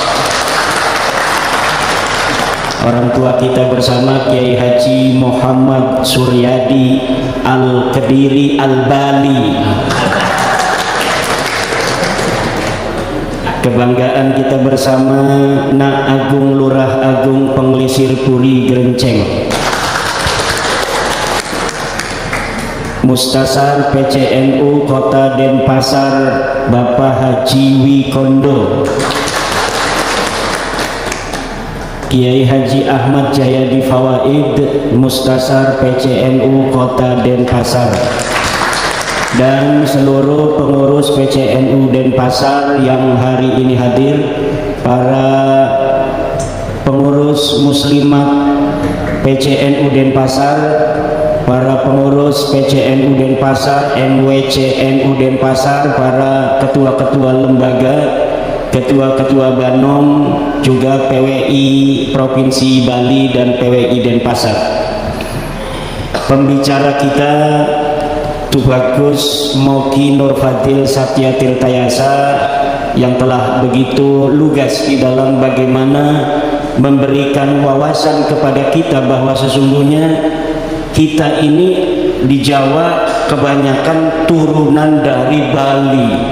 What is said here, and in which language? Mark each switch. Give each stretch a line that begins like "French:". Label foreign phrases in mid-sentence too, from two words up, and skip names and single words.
Indonesian: Orang tua kita bersama, Kiai Haji Muhammad Suryadi Al-Kediri Al-Bali. Kebanggaan kita bersama, Nak Agung Lurah Agung Penglisir Puri Gerenceng. Mustasar PCNU Kota Denpasar, Bapak Haji Wikondo. Kiai Haji Ahmad Jayadi Fawaid, Mustasar PCNU Kota Denpasar, dan seluruh pengurus PCNU Denpasar yang hari ini hadir, para pengurus muslimat PCNU Denpasar, para pengurus PCNU Denpasar, NWCNU Denpasar, para ketua-ketua lembaga, ketua-ketua Banom, juga PWI Provinsi Bali dan PWI Denpasar. Pembicara kita Tubagus Moki Nur Fadil Satya Tirtayasa, yang telah begitu lugas di dalam bagaimana memberikan wawasan kepada kita bahwa sesungguhnya kita ini di Jawa kebanyakan turunan dari Bali.